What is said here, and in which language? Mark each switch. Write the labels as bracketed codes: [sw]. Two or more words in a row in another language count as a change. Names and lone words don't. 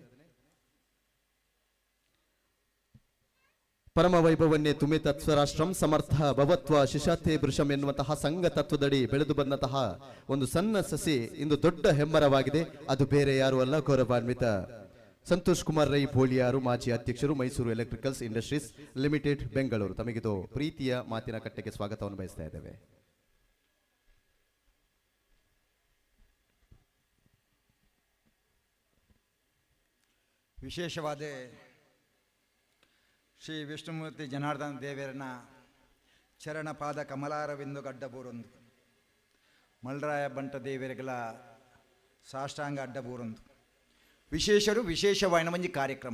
[sa] ಪರಮ ವೈಭವನ್ನೇ ತುಮಿ ತತ್ವರಾಷ್ಟ್ರಂ ಸಮರ್ಥ ಭವತ್ವ ಶಿಶಾತೆ ವೃಷಂ [kn] ಎನ್ನುವಂತಹ ಸಂಘ ತತ್ವದಡಿ ಬೆಳೆದು ಬಂದಂತಹ ಒಂದು ಸಣ್ಣ ಸಸಿ ಇಂದು ದೊಡ್ಡ ಹೆಮ್ಮರವಾಗಿದೆ. ಅದು ಬೇರೆ ಯಾರು ಅಲ್ಲ, ಗೌರವಾನ್ವಿತ ಸಂತೋಷ್ ಕುಮಾರ್ ರೈ ಬೋಳಿಯಾರು, ಮಾಜಿ ಅಧ್ಯಕ್ಷರು, ಮೈಸೂರು ಎಲೆಕ್ಟ್ರಿಕಲ್ಸ್ ಇಂಡಸ್ಟ್ರೀಸ್ ಲಿಮಿಟೆಡ್, ಬೆಂಗಳೂರು. ತಮಗಿದು ಪ್ರೀತಿಯ ಮಾತಿನ ಕಟ್ಟೆಗೆ ಸ್ವಾಗತವನ್ನು ಬಯಸ್ತಾ ಇದ್ದೇವೆ. [tcy] ವಿಶೇಷವಾದ ಶ್ರೀ ವಿಷ್ಣುಮೂರ್ತಿ ಜನಾರ್ದನ ದೇವರನ ಚರಣಪಾದ ಕಮಲಾರವಿಂದು ಗಡ್ಡಬೂರೊಂದು, ಮಲ್ರಾಯ ಬಂಟ ದೇವರಿಗಳ ಸಾಷ್ಟಾಂಗ ಅಡ್ಡಬೂರೊಂದು ವಿಶೇಷವಾದ ಒಂಜಿ ಕಾರ್ಯಕ್ರಮ.